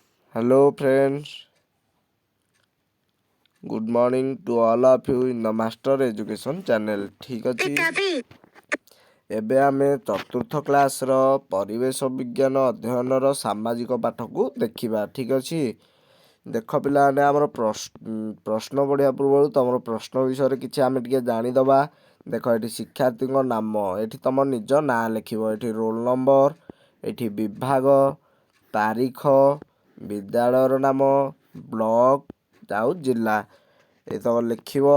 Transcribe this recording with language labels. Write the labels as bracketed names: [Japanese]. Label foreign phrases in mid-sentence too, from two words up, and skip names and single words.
[English] Hello friends, good morning to all of you in the Master Education channel. [Odia] ଠିକ୍ ଅଛି, ଏବେ ଆମେ ଚତୁର୍ଥ କ୍ଲାସର ପରିବେଶ ବିଜ୍ଞାନ ଅଧ୍ୟୟନର ସାମାଜିକ ପାଠକୁ ଦେଖିବା। ଠିକ୍ ଅଛି, ଦେଖ ପିଲାମାନେ ଆମର ପ୍ରଶ୍ନ ପଢ଼ିବା ପୂର୍ବରୁ ତମର ପ୍ରଶ୍ନ ବିଷୟରେ କିଛି ଆମେ ଟିକେ ଜାଣିଦେବା। ଦେଖ ଏଠି ଶିକ୍ଷାର୍ଥୀଙ୍କ ନାମ, ଏଠି ତମ ନିଜ ନାଁ ଲେଖିବ, ଏଠି [English] roll number, [Odia] ଏଠି ବିଭାଗ, ତାରିଖ, ବିଦ୍ୟାଳୟର ନାମ, ବ୍ଲକ ଆଉ ଜିଲ୍ଲା ଏତକ ଲେଖିବ।